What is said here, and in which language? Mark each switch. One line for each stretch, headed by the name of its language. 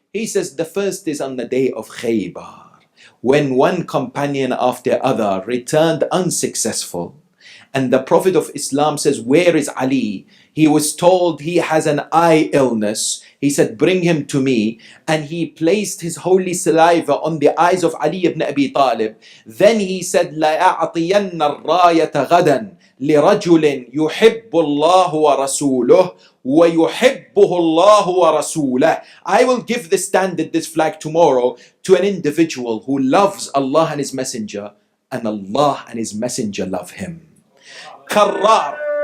English: He says the first is on the day of Khaybar, when one companion after other returned unsuccessful. And the Prophet of Islam says, where is Ali? He was told he has an eye illness. He said, bring him to me. And he placed his holy saliva on the eyes of Ali ibn Abi Talib. Then he said,
Arabic: لَأَعْطِيَنَّ الرَّايَةَ غَدًا لِرَجُلٍ يُحِبُّ اللَّهُ وَرَسُولُهُ وَيُحِبُّهُ اللَّهُ وَرَسُولُهُ.
English: I will give the standard, this flag, tomorrow to an individual who loves Allah and His Messenger, and Allah and His Messenger love him. Karrar.